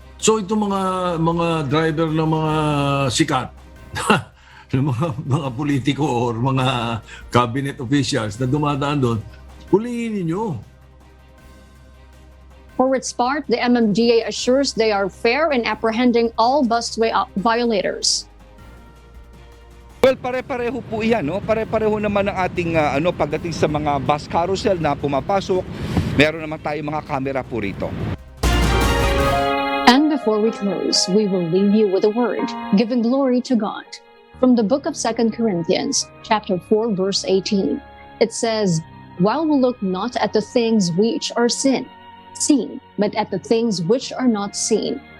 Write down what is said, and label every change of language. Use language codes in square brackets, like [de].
[tl] So itong mga driver ng mga sikat, ng mga politiko or mga [en] cabinet officials [tl] na dumadaan doon, hulihin ninyo. [en] For its part, the MMDA assures they are fair in apprehending all busway violators. [tl] Well, pare-pareho po iyan, no? Pare-pareho naman ang ating pagdating sa mga bus carousel na pumapasok. Meron naman tayong mga kamera po rito. [en] And before we close, we will leave you with a word, giving glory to God. From the book of 2 Corinthians, chapter 4, verse 18, it says, "While we look not at the things which are seen, but at the things which are not seen.